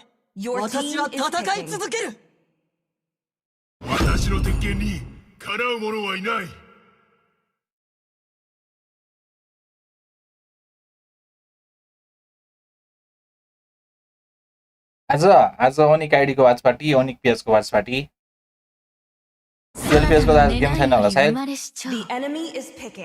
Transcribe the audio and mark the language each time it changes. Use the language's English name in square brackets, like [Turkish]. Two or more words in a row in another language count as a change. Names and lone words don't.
[English] Your [Japanese] 私 [English] team [Japanese] は [English] is [Japanese] 戦い [English] picking. [Japanese] 続ける。私の鉄拳にかなう者はいない。 [Nepali] आज अनिक आइडीको [English] watch party [Nepali] अनिक पेजको [English] watch party [Nepali] पेजको त आज गेम छैन होला सायद [English] The enemy is picking.